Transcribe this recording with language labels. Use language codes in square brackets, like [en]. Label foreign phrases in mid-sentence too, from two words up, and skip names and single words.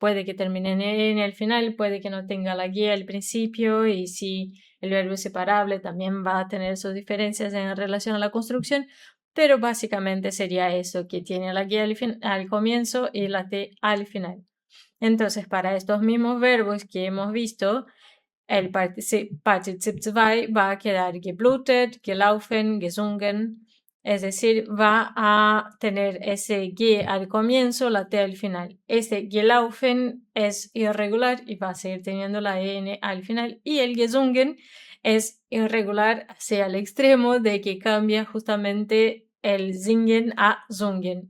[es] puede que termine en el final, puede que no tenga la guía al principio, y si el verbo es separable también va a tener sus diferencias en relación a la construcción, pero básicamente sería eso, que tiene la guía al comienzo y la T al final. Entonces, para estos mismos verbos que hemos visto, el Partizip 2 va a quedar [de] geblutet, gelaufen, gesungen, [es] es decir, va a tener ese ge al comienzo, la T al final. Este gelaufen es irregular y va a seguir teniendo la EN al final, y el gesungen es irregular hacia el extremo de que cambia justamente el singen a sungen.